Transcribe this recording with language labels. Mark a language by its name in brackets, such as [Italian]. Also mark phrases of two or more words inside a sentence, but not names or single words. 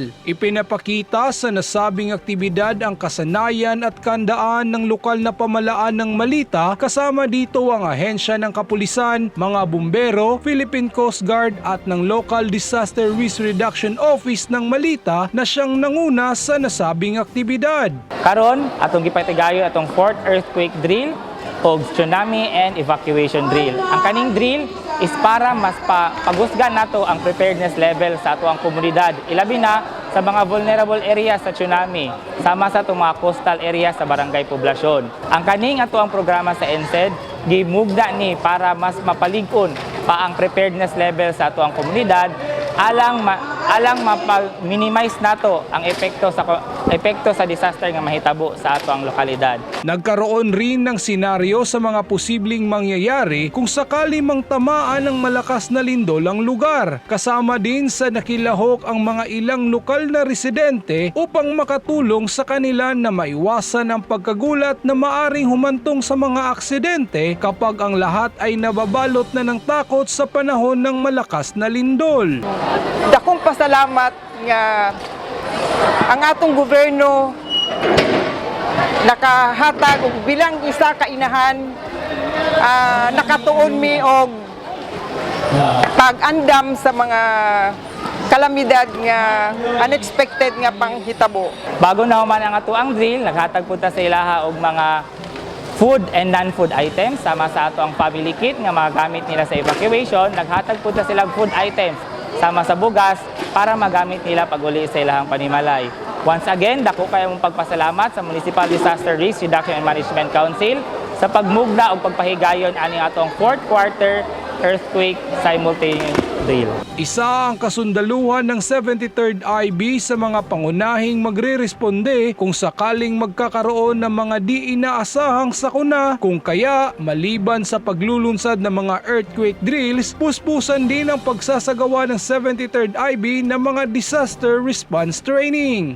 [Filipino] Ipinapakita sa nasabing aktibidad ang kasanayan at kandaan ng lokal na pamalaan ng Malita, kasama dito ang ahensya ng kapulisan, mga bumbero, Philippine Coast Guard at ng Local Disaster Risk Reduction Office ng Malita na siyang nanguna sa nasabing aktibidad. [Cebuano] Karon atong gipatigayon atong 4th [English] earthquake drill [Cebuano] o [English] tsunami and evacuation drill. [Cebuano] Ang kaning drill is para mas pagusgan nato ang [English] preparedness level [Cebuano] sa ato ang komunidad. Ilabi na sa mga [English] vulnerable areas [Cebuano] sa tsunami, sama sa itong mga [English] coastal areas [Cebuano] sa barangay poblasyon. Ang kaning ato ang programa sa NSED, gimugda ni para mas mapalig-on pa ang [English] preparedness level [Cebuano] sa ato ang komunidad, alang minimize nato ang epekto sa disaster nga mahitabo sa ato ang lokalidad. [Filipino] Nagkaroon rin ng senaryo sa mga posibleng mangyayari kung sakali mang tamaan ng malakas na lindol ang lugar. Kasama din sa nakilahok ang mga ilang lokal na residente upang makatulong sa kanila na maiwasan ang pagkagulat na maaring humantong sa mga aksidente kapag ang lahat ay nababalot na ng takot sa panahon ng malakas na lindol. [Cebuano] Dakong pasalamat nga ang atong gobyerno nakahatag og bilang isa ka inahan nakatuon mi og pag-andam sa mga kalamidad nga unexpected nga panghitabo. Bago na human ang ato ang drill, naghatag punta sa ilaha og mga [English] food and non-food items [Cebuano] sama sa ato ang [English] family kit [Cebuano] nga magamit nila sa evacuation. Naghatag punta sila [English] food items [Cebuano] sama sa bugas para magamit nila pag-uli sa ilahang panimalay. [English] Once again, [Cebuano] dako kayo mong pagpasalamat sa Municipal Disaster Risk Reduction and Management Council sa pagmugna o pagpahigayon aning atong 4th Quarter Earthquake Simultaneous Drill. [Filipino] Isa ang kasundaluhan ng 73rd IB sa mga pangunahing magre-responde kung sakaling magkakaroon ng mga di inaasahang sakuna, kung kaya maliban sa paglulunsad ng mga [English] earthquake drills, [Filipino] puspusan din ang pagsasagawa ng 73rd IB ng mga [English] disaster response training.